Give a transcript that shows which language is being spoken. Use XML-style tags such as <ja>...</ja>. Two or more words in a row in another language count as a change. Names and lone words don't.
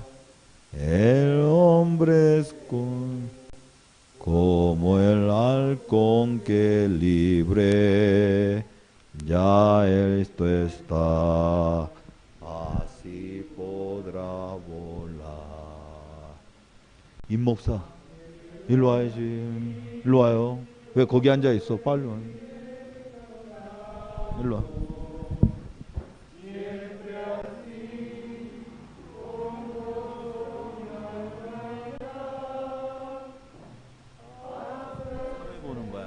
<es>El hombre es como el halcón que libre, ya esto está, así podrá volar.</es> <ko>임 목사, 일로 와야지. 일로 와요. 왜 거기 앉아 있어? 빨리 와. 일로 와. 사회 보는 거야.</ko>